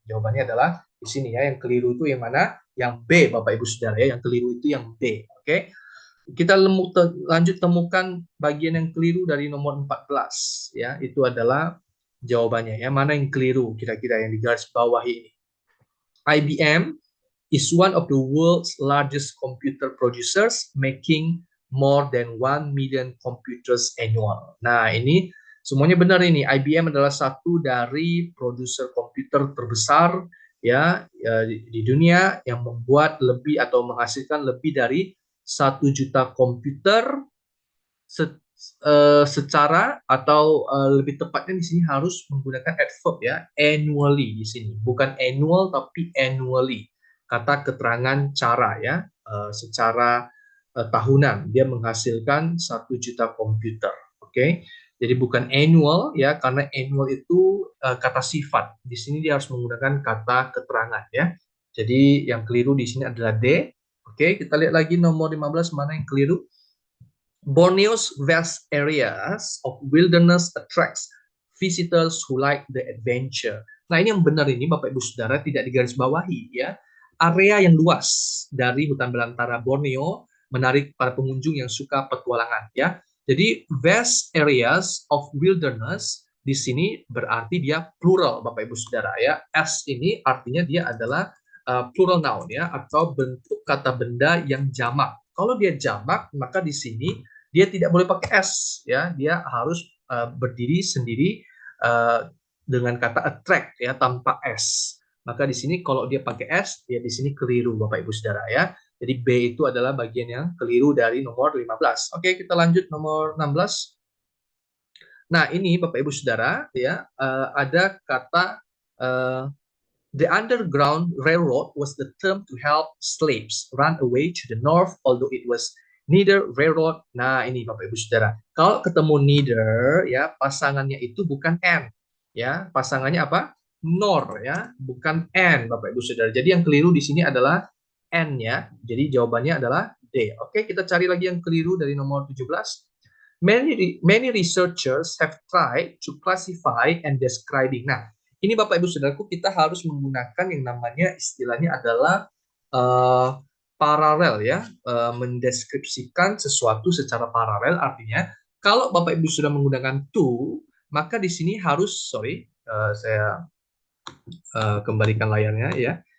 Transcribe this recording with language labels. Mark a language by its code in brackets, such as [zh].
[id] Jawabannya adalah di sini ya, yang keliru itu yang mana? Yang B, Bapak Ibu Saudara ya, yang keliru itu yang B. Oke. Kita lanjut temukan bagian yang keliru dari nomor 14 ya. Itu adalah jawabannya ya. Mana yang keliru kira-kira yang digarisbawahi ini? [en] IBM is one of the world's largest computer producers, making more than 1 million computers annual. [id] Nah, ini semuanya benar ini. IBM adalah satu dari produser komputer terbesar ya di dunia yang membuat lebih atau menghasilkan lebih dari 1 juta komputer secara atau lebih tepatnya di sini harus menggunakan adverb ya, annually di sini, bukan annual tapi annually, kata keterangan cara ya, secara tahunan dia menghasilkan 1 juta komputer. Oke. Jadi bukan annual ya, karena annual itu kata sifat, di sini dia harus menggunakan kata keterangan ya. Jadi yang keliru di sini adalah D. Oke, kita lihat lagi nomor 15 mana yang keliru. [en] Borneo's vast areas of wilderness attracts visitors who like the adventure. [id] Nah, ini yang benar ini Bapak Ibu Saudara, tidak digarisbawahi ya. Area yang luas dari hutan belantara Borneo menarik para pengunjung yang suka petualangan ya. Jadi [en] vast areas of wilderness [id] di sini berarti dia plural Bapak Ibu Saudara ya. S ini artinya dia adalah plural noun ya, atau bentuk kata benda yang jamak. Kalau dia jamak maka di sini dia tidak boleh pakai S ya, dia harus berdiri sendiri dengan kata attract ya, tanpa S. Maka di sini kalau dia pakai S, dia di sini keliru Bapak Ibu Saudara ya. Jadi B itu adalah bagian yang keliru dari nomor 15. Oke, kita lanjut nomor 16. Nah, ini Bapak Ibu Saudara ya, ada kata [en] the Underground Railroad was the term to help slaves run away to the north, although it was neither railroad. [id] Nah, ini Bapak Ibu Saudara. Kalau ketemu neither ya, pasangannya itu bukan and ya, pasangannya apa? [en] Nor [id] ya, bukan and Bapak Ibu Saudara. Jadi yang keliru di sini adalah and ya. Jadi jawabannya adalah D. Oke, kita cari lagi yang keliru dari nomor 17. [en] Many researchers have tried to classify and describing. [id] Nah, ini Bapak Ibu Saudaraku, kita harus menggunakan yang namanya istilahnya adalah paralel ya, mendeskripsikan sesuatu secara paralel. Artinya kalau Bapak Ibu sudah menggunakan to, maka di sini harus saya kembalikan layarnya ya.